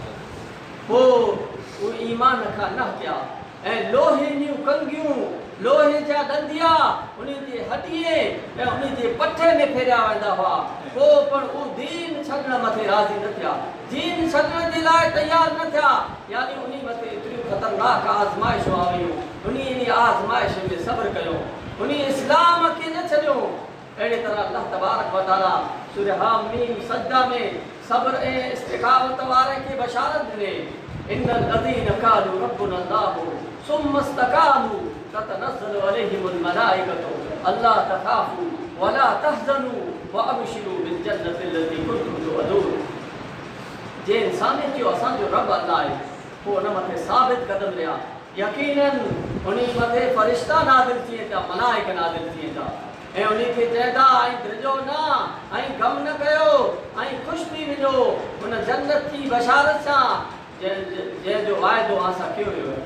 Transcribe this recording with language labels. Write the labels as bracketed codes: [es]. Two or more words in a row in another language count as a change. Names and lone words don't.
[sd] पोइ उहे ईमान खां न हटिया ऐं लोहे जूं कंगियूं, लोहे जा ॾंदिया उन्हीं जे हॾीअ ऐं उन्हीं जे पठे में फेरिया वेंदा हुआ। पोइ पण उहे दीन छॾण मथे राज़ी न थिया, दीन छॾण जे लाइ तयारु न थिया। यानी उन्हीं मथे एतिरियूं ख़तरनाक आज़माइशूं आयूं, उन्हीं आज़माइश में सब्र कयो, उन्हीं इस्लाम खे न छॾियो। अहिड़े तरह अल्लाह [ar] تبارك و تعالى [sd] सूरह हामीम सजदा में सब्र ऐं इस्तिक़ामत वारे खे बशारत ॾिने, [ar] إن الذين قالوا ربنا الله ثم استقاموا تتنزل عليهم الملائكة ألا تخافوا ولا تحزنوا وأبشروا بالجنة التي كنتم توعدون. [sd] जे इंसान जो असांजो रब अल्लाह आहे, पोइ हुन मथे साबित क़दम लिया, यकीनन उन्हीं मथे फ़रिश्ता नाज़िल थिए था, मलाइक नाज़िल थिए था ऐं उन्हीं खे चवंदा ऐं ड्रिजो न ऐं गम न कयो ऐं ख़ुशि थी वञो हुन जन्नत जी बशारत सां जंहिंजो वाइदो असां कयो वियो आहे।